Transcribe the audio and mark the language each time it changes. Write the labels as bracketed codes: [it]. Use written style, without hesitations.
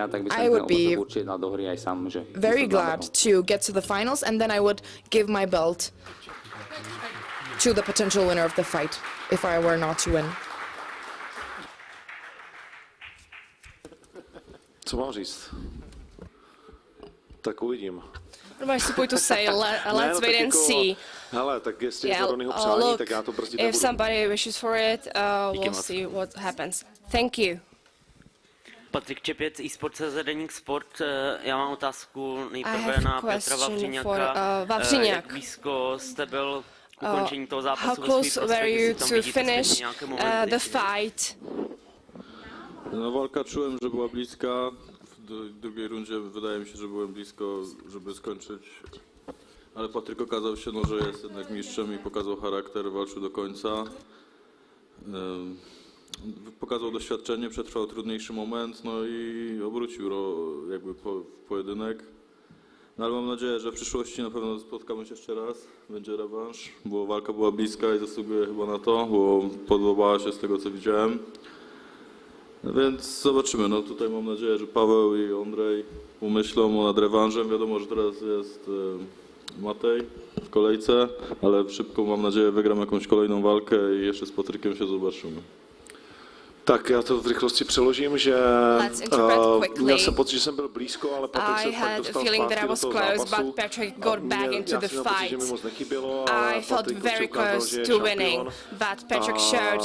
[en] I would be very glad to get to the finals, and then I would give my belt to the potential winner of the fight, if I were not to win. [cs] Co mám říct? Tak uvidím. [en] What am I supposed to say? Let's wait and see. [cs] Hele, tak jestli je to Ronnieho přání, tak já to brzdit nebudu. [en] If somebody wishes for it, we'll see what happens. Thank you. [cs] Patrik Čepěc, eSport.cz, Deník Sport. Já mám otázku nejprve na Petra Vavřiňáka. Jak blízko jste byl k ukončení toho zápasu? [en] How close were you to finish the fight? [pl] No, walka czułem, że była bliska. W drugiej rundzie wydaje mi się, że byłem blisko, żeby skończyć. Ale Patryk okazał się, no, że jest jednak mistrzem i pokazał charakter, walczył do końca. Pokazał doświadczenie, przetrwał trudniejszy moment, no i obrócił jakby pojedynek. No ale mam nadzieję, że w przyszłości na pewno spotkamy się jeszcze raz, będzie rewanż, bo walka była bliska i zasługuje chyba na to, bo podobała się z tego, co widziałem. No więc zobaczymy, no tutaj mam nadzieję, że Paweł i Ondrej pomyślą nad rewanżem. Wiadomo, że teraz jest Matej w kolejce, ale szybko mam nadzieję wygram jakąś kolejną walkę i jeszcze z Patrykiem się zobaczymy. [cs] Tak, já to v rychlosti přeložím, že měl jsem pocit, že jsem byl blízko, ale Patrik se fakt dostal zpátky do toho zápasu. Já si měl pocit, že mi moc nechybělo, ale Patrik určitě ukázal, že je šampion.